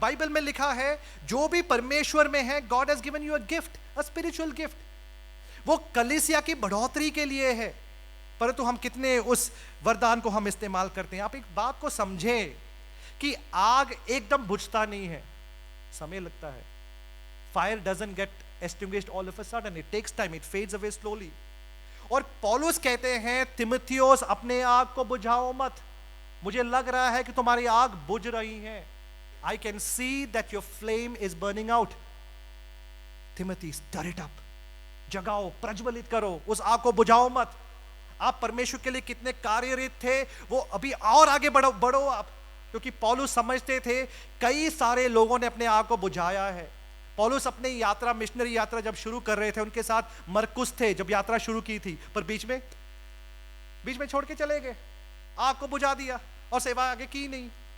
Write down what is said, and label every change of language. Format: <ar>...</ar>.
<hi>Bible में लिखा है जो भी परमेश्वर में है,</hi> <en>God has given you a gift, a spiritual gift.</en> <hi>वो कलीसिया की बढ़ोतरी के लिए है, परंतु हम कितने उस वरदान को हम इस्तेमाल करते हैं? आप एक बात को समझें कि आग एकदम बुझता नहीं है, समय लगता है।</hi> <en>Fire doesn't get extinguished all of a sudden. It takes time. It fades away slowly.</en> <hi>और पौलुस कहते हैं तिमुथियुस, अपने आग को बुझाओ मत। मुझे लग रहा है कि तुम्हारी आग बुझ रही है।</hi> <en>I can see that your flame is burning out. Timothy, stir it up.</en> <hi>जगाओ, प्रज्वलित करो, उस आग को बुझाओ मत। आप परमेश्वर के लिए कितने कार्यरत थे, वो अभी और आगे बढ़ो आप, क्योंकि पौलुस समझते थे कई सारे लोगों ने अपने आग को बुझाया है। पौलुस अपनी यात्रा, मिशनरी यात्रा जब शुरू कर रहे थे, उनके साथ मरकुस थे जब यात्रा शुरू की थी, पर बीच में छोड़ के चले गए, आग को बुझा दिया और सेवा आगे की नहीं।</hi>